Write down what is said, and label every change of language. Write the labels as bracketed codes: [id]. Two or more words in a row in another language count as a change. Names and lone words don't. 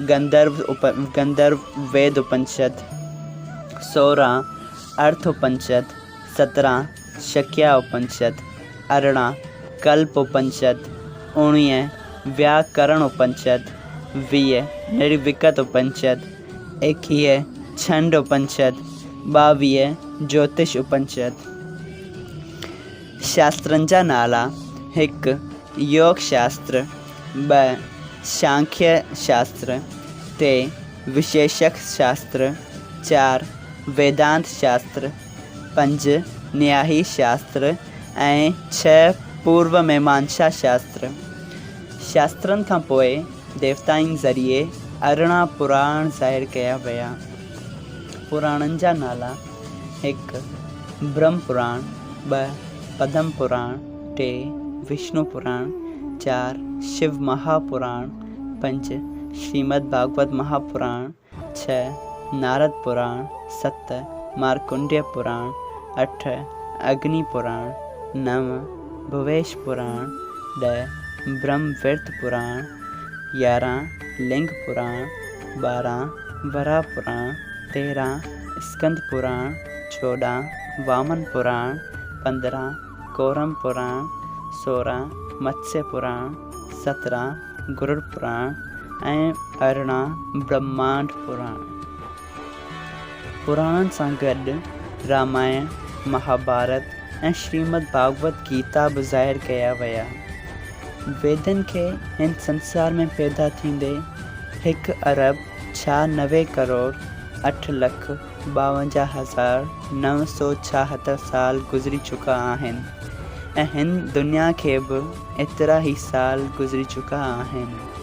[sd] गंधर्व वेद उपनिषद, 16 अर्थ उपनिषद, 17 शक्या उपनिषद, 18 कल्प उपनिषद, 19 व्याकरण उपनिषद, 20 निर्विकत उपनिषद, 21 छंद उपनिषद, 22 ज्योतिष उपनिषद। शास्त्रनि जा नाला: 1 योग शास्त्र, 2 सांख्य शास्त्र, 3 विशेषक शास्त्र, 4 वेदांत शास्त्र, 5 न्यायी शास्त्र ऐं 6 पूर्व मीमांसा शास्त्र। शास्त्रनि खां पोइ देवताउनि ज़रिए 18 पुराण ज़ाहिर कया विया। पुराणनि जा नाला: 1 ब्रह्म पुराण, 2 पद्म पुराण, 3 विष्णु पुराण, 4 शिव महापुराण, 5 श्रीमद् भागवत महापुराण, 6 नारद पुराण, 7 मार्कंडेय पुराण, 8 अग्नि पुराण, 9 भुवेश पुराण, 10 ब्रह्मवृत पुराण, 11 लिंग पुराण, 12 वराह पुराण, 13 स्कंद पुराण, 14 वामन पुराण, 15 कोरम पुराण, 16 मत्स्य पुराण, 17 गरुड़ पुराण ऐं 18 ब्रह्मांड पुराण। पुराणनि सां गॾु रामायण, महाभारत ऐं श्रीमद भागवत गीता बि ज़ाहिर कया विया। वेदनि खे हिन संसार में पैदा थींदे 1 अरब 96 करोड़ 8,52,976 साल गुज़री चुका आहिनि ऐं हिन दुनिया खे बि एतिरा ई साल गुज़री चुका आहिनि।